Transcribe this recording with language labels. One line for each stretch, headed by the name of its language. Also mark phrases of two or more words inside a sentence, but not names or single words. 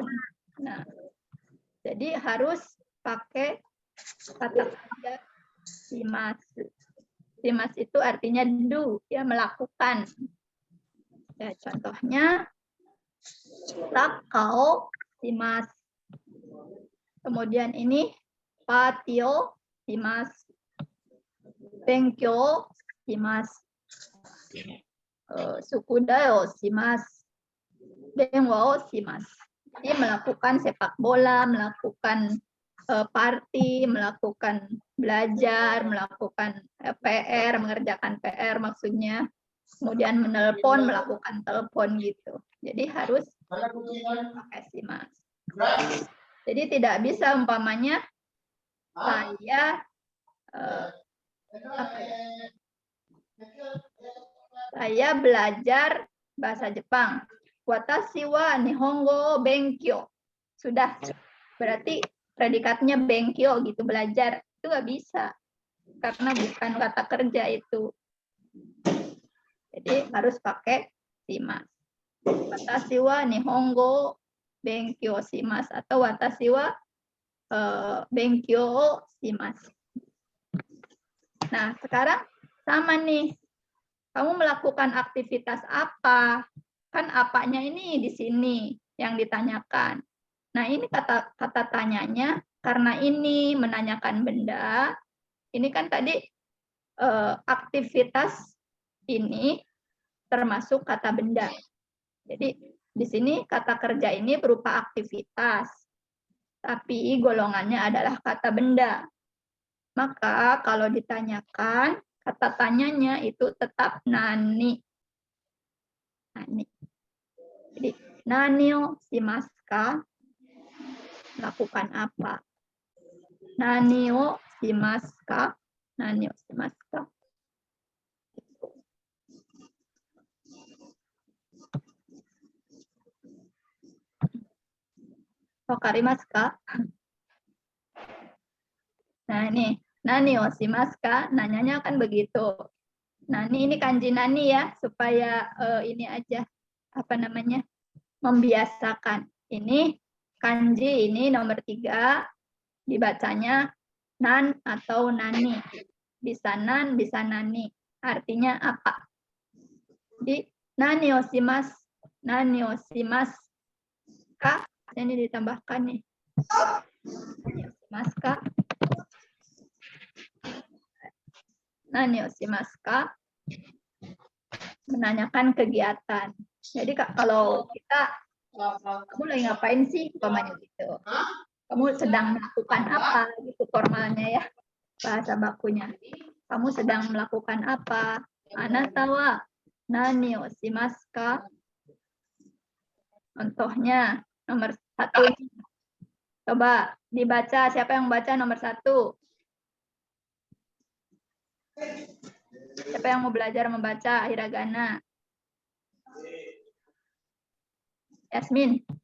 Indonesian: Nah, jadi harus pakai kata kerja shimasu. Shimasu itu artinya do, ya melakukan. Ya, contohnya
Japanese: たかお します.
Indonesian: Kemudian ini
Japanese: パティオ します. 勉強します。宿題をします. 電話をします.
Indonesian: Jadi melakukan sepak bola, melakukan party, melakukan belajar, melakukan PR, mengerjakan PR maksudnya. Kemudian menelpon, melakukan telepon gitu. Jadi harus pakai shimasu. Jadi tidak bisa umpamanya saya belajar bahasa Jepang.
Japanese: 私は日本語勉強.
Indonesian: Sudah, berarti predikatnya benkyo gitu, belajar. Itu nggak bisa. Karena bukan kata kerja itu. Jadi harus pakai shimasu.
Japanese: 私は日本語勉強します. Atau 私は勉強します.
Indonesian: Nah, sekarang sama nih. Kamu melakukan aktivitas apa? Kan apanya ini di sini yang ditanyakan. Nah, ini kata tanyanya karena ini menanyakan benda. Ini kan tadi aktivitas ini termasuk kata benda. Jadi di sini kata kerja ini berupa aktivitas. Tapi golongannya adalah kata benda. Maka kalau ditanyakan kata tanyanya itu tetap nani.
Japanese: 何。Jadi、何をしますか?
Indonesian: Lakukan apa?
Japanese: 何をしますか? 何をしますか？分かりますか?
Indonesian: Nah, ini.
Japanese: 何をしますか?
Indonesian: Nanyanya kan begitu. Nani ini kanji nani ya, supaya ini aja. Apa namanya, membiasakan. Ini kanji ini nomor 3 dibacanya nan atau nani. Bisa nan, bisa nani. Artinya apa?
Japanese: Jadi 何をします、何をしますか.
Indonesian: Ini ditambahkan nih.
Japanese: 何をしますか. 何をしますか.
Indonesian: Menanyakan kegiatan. Jadi kalau kita, kamu lagi ngapain sih, umpamanya gitu. Kamu sedang melakukan apa, gitu formalnya ya, bahasa bakunya. Kamu sedang melakukan apa?
Japanese: あなたは何をしますか?
Indonesian: Contohnya nomor 1. Coba dibaca, siapa yang baca nomor 1? Siapa yang mau belajar membaca hiragana? Yasmin.